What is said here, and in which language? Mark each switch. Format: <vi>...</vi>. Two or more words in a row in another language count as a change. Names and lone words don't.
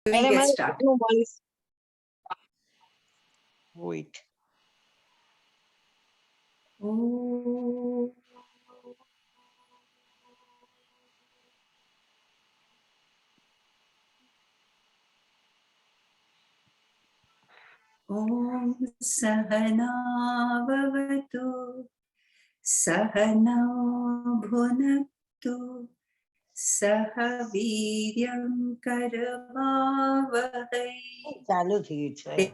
<en>We get started. Wait. Oh.</en> <sa>ॐ सहना भवतु सहना भुनक्तु सह वीर्यं करवावहै</sa> <gu>ચાલુ થયું છે</gu>